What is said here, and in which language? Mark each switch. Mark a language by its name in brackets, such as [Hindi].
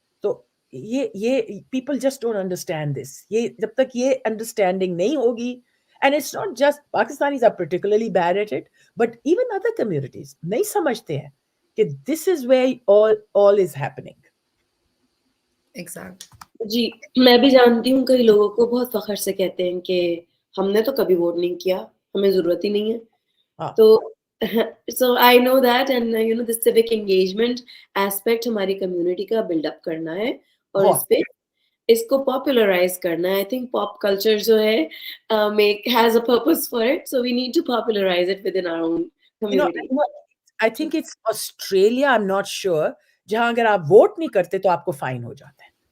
[English] So people just don't understand this. [Hindi] जब तक ये [English] understanding [Hindi] नहीं होगी, [English] and it's not just Pakistanis are particularly bad at it, but even other communities [Hindi] नहीं समझते हैं कि [English] this is where all is happening. Exactly. [Hindi] जी, मैं भी जानती हूँ कई लोगों को बहुत फख्र से कहते हैं कि हमने तो कभी वोट नहीं किया, हमें जरूरत ही नहीं है. [English] तो so I know that, and the civic engagement aspect हमारी community का build up [Hindi] करना है और इस पे इसको [English] popularize करना है. I think pop culture [Hindi] जो है [English] has a purpose for it, so we need to popularize it within our own community. I think it's Australia, I'm not sure, [Hindi] जहाँ अगर आप वोट नहीं करते तो आपको फाइन हो जाता है.